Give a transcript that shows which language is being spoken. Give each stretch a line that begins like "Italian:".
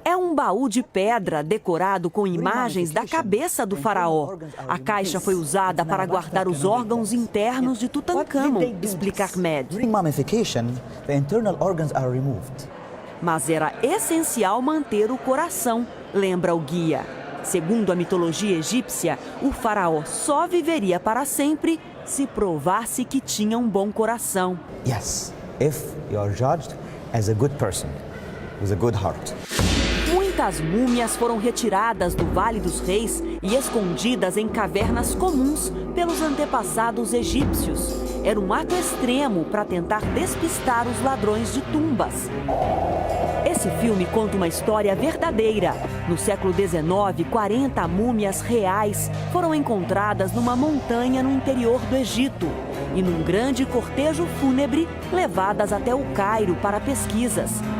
Portuguese: É um baú de pedra decorado com imagens da cabeça do faraó. A caixa foi usada para guardar os órgãos internos de Tutankhamon, explica Ahmed.
English: During mummification, the internal organs are removed.
Portuguese: Mas era essencial manter o coração, lembra o guia. Segundo a mitologia egípcia, o faraó só viveria para sempre se provasse que tinha um bom coração.
English: Yes, if you are judged as a good person, with a good heart.
Portuguese: Muitas múmias foram retiradas do Vale dos Reis e escondidas em cavernas comuns pelos antepassados egípcios. Era um ato extremo para tentar despistar os ladrões de tumbas. Esse filme conta uma história verdadeira. No século XIX, 40 múmias reais foram encontradas numa montanha no interior do Egito e num grande cortejo fúnebre levadas até o Cairo para pesquisas.